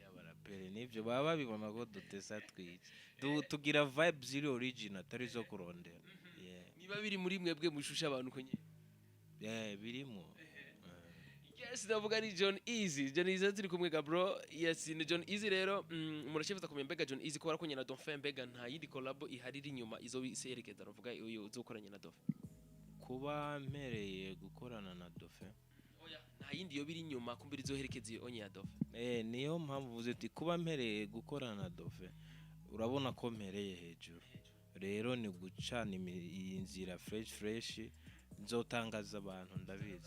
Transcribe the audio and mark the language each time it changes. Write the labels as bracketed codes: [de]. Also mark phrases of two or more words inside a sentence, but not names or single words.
[rn] abaraperi nivyo baba babibona ko dutesa twiki tugira vibes ziri original atari zo kurondera niba biri muri mwebwe mushusha abantu ko nyine birimo yes ndavuga ni John Easy turi kumwe ga bro yes ni John Easy rero murashefeza kumembega John Easy ko barakonye na Dauphin mbega nta yindi collab ihari iri nyuma izo biserekeza ndavuga uyu uzokoranye na Dauphin kuba mpereye gukorana na Dauphin oya nta yindi yo biri nyuma kumbira izoherekeza onye ya Dauphin niyo mpamvu uvuze ati kuba mpereye gukorana na Dauphin urabona ko mpereye hejuru rero ni gucana inzira fresh nzotangaza abantu ndabizi